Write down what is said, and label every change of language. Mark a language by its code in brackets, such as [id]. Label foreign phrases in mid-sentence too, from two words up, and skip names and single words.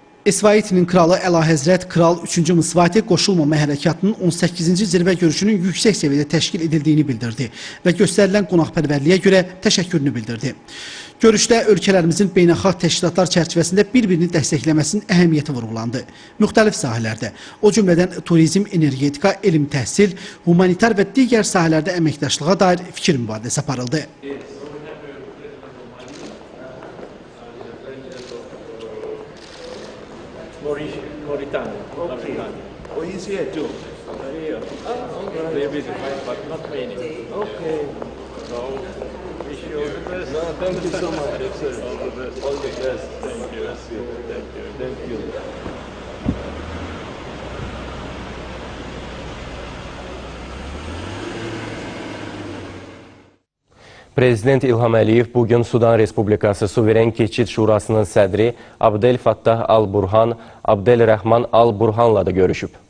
[az] SVT-nin kralı Əlahəzrət Kral 3-cü Mısvati qoşulmama hərəkatının 18-ci zirvə görüşünün yüksək səviyyədə təşkil edildiyini bildirdi və göstərilən qonaqpərvərliyə görə təşəkkürünü bildirdi. Görüşdə ölkələrimizin beynəlxalq təşkilatlar çərçivəsində bir-birini dəstəkləməsinin əhəmiyyəti vurğulandı. Müxtəlif sahələrdə, o cümlədən turizm, energetika, elm, təhsil, humanitar və digər sahələrdə əməkdaşlığa dair fikir mübadiləsi aparıldı. [en] Mauritania. Okay. Oh, he's here too. They visit, but not many. Okay. So, wish you all the best. No, thank you so much. All the best. All the best. Thank you. Thank you. Thank you. [az] Prezident İlham Əliyev bugün Sudan Respublikası Suveren Keçid Şurasının sədri Abdel Fattah Al-Burhan, Abdelrahman Al-Burhanla da görüşüb.